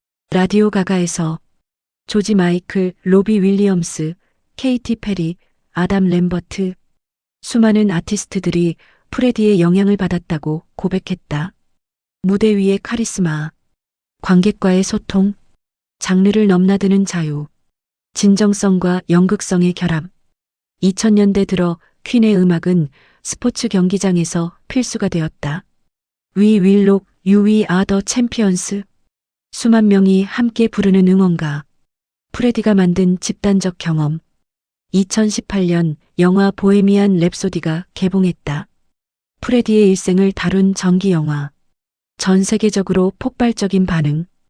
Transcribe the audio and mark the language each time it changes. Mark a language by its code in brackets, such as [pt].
[ko] 라디오 가가에서 조지 마이클, 로비 윌리엄스, 케이티 페리, 아담 램버트, 수많은 아티스트들이 프레디의 영향을 받았다고 고백했다. 무대 위의 카리스마, 관객과의 소통, 장르를 넘나드는 자유, 진정성과 연극성의 결합. 2000년대 들어 퀸의 음악은 스포츠 경기장에서 필수가 되었다. [en] We will rock you, we are the champions. [ko] 수만 명이 함께 부르는 응원가. 프레디가 만든 집단적 경험. 2018년 영화 보헤미안 랩소디가 개봉했다. 프레디의 일생을 다룬 전기 영화. 전 세계적으로 폭발적인 반응.